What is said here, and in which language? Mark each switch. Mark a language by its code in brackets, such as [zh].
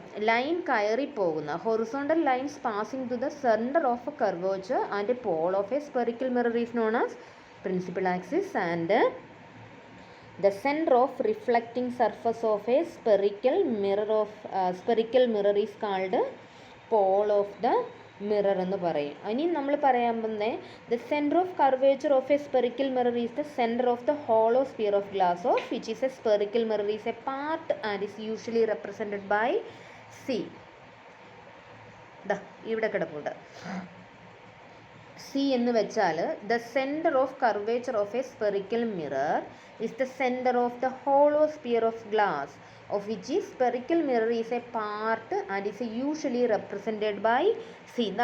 [ml] Line കയറി പോകുന്ന [en] horizontal lines passing through the centre of a curvature and pole of a spherical mirror is known as principal axis, and the center of reflecting surface of a spherical mirror is called pole of the mirror [ml] എന്ന് പറയും. ഇനി നമ്മൾ പറയാൻ പോകുന്നത് [en] the center of curvature of a spherical mirror is the center of the hollow sphere of glass of which is a spherical mirror is a part and is usually represented by C. [ml] ഇവിടെ കിടപ്പുണ്ട്. C എന്ന് വെച്ചാൽ [en] The centre of curvature of a spherical mirror is the centre of the hollow sphere of glass of which ഈ spherical mirror is a part and is usually represented by C.